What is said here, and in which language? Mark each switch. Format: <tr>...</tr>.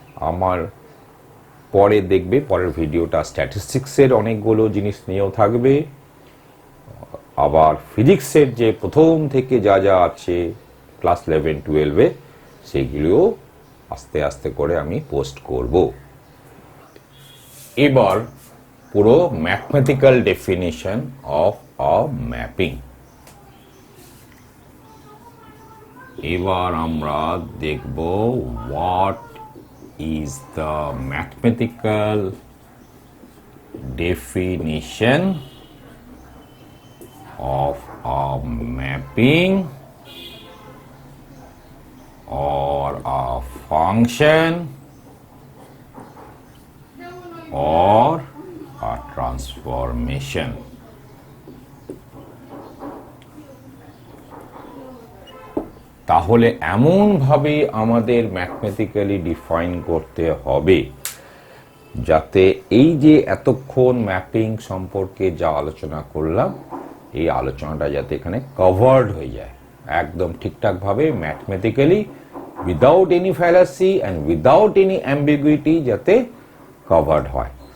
<bn>আমার পরে দেখবে, পরের ভিডিওটা স্ট্যাটিস্টিক্সের অনেকগুলো জিনিস নিয়েও থাকবে, আবার ফিজিক্সের যে প্রথম থেকে যা যা আছে ক্লাস 11-12 সেগুলিও আস্তে আস্তে করে আমি পোস্ট করব। এবার পুরো</bn> <en>Mathematical definition of a mapping.</en> <bn>এবার আমরা দেখব</bn> <en>What is the mathematical definition of a mapping or a function or a transformation.</en> <bn>তাহলে এমন ভাবে আমাদের ম্যাথমেটিক্যালি ডিফাইন করতে হবে যাতে এই যে এতক্ষণ ম্যাপিং সম্পর্কে যা আলোচনা করলাম এই আলোচনাটা যাতে এখানে কভার্ড হয়ে যায় একদম ঠিকঠাকভাবে mathematically,</bn> <en>without any fallacy and without any ambiguity</en> <bn>যাতে কভার্ড হয়।</bn>